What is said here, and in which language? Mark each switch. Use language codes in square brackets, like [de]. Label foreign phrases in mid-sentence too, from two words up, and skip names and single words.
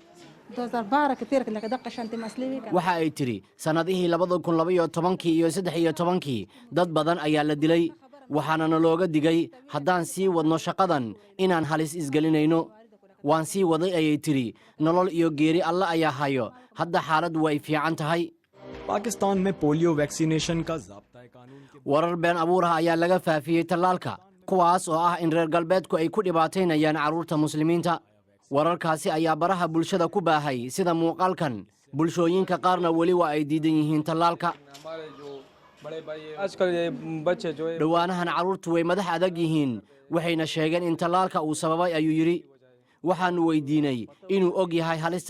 [so] waxa ay tidhi sannadihii 2012 iyo 13 dad badan ayaa la dilay waxaanana looga digay haddaan sii wadno shaqadan inaan halis isgelinayno waan sii waday ayay tidhi nolol iyo geeri alle ayaa hayo hadda xaaladdu way fiican tahay [ur] पाकिस्तान में पोलियो वैक्सीनेशन का ज़ाब्ता कानून [so] warar been abuuraha ayaa laga faafiyey tallaalka kuwaas oo ah in reer galbeedku ay ku dhibaataynayaan carruurta muslimiinta wararkaasi ayaa baraha bulshada ku baahay sida muuqaalkan bulshooyinka qaarna weli waa ay diidan yihiin tallaalka dhowaanahan carruurtu way madax adag yihiin waxayna sheegeen in tallaalka uu sababay ayuu yidhi waxaannu weydiinay inuu og yahay halista